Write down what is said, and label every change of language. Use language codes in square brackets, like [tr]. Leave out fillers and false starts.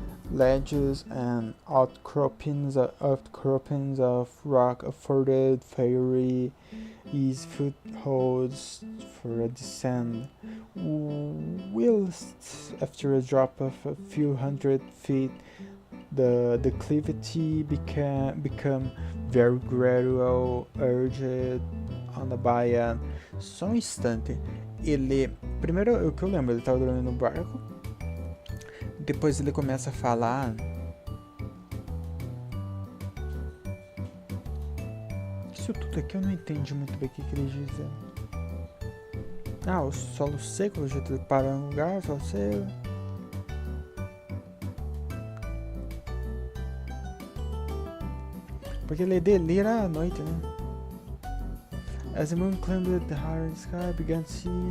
[en] Ledges and outcroppings of rock afforded fiery ease footholds for a descent, whilst after a drop of a few hundred feet the declivity become very gradual, urged on by an... [pt] Só um instante. Ele... Primeiro, o que eu lembro, ele tava dormindo no barco. Depois ele começa a falar. Isso tudo aqui eu não entendi muito bem o que eles dizem. Ah, o solo seco, o jeito de parar no lugar, solo seco. Porque ele delira à noite, né? [en] As the moon climbed the higher sky, began to see...